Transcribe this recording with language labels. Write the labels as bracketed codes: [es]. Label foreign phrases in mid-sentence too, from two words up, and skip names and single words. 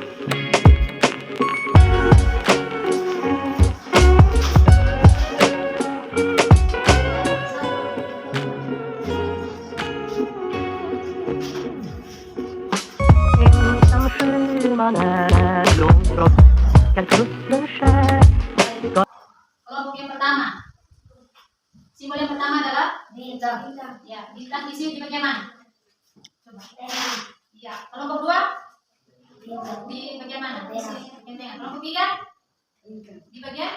[sv] Ensam sjöman är långt från svenska kusten skär. [id] Kelompok yang pertama. Simbol yang pertama adalah Bintang. ya, bintang isi di bagian mana? Coba. Ya, kelompok 2 di bagian mana? Di bagian tengah. Kelompok 3 di bagian?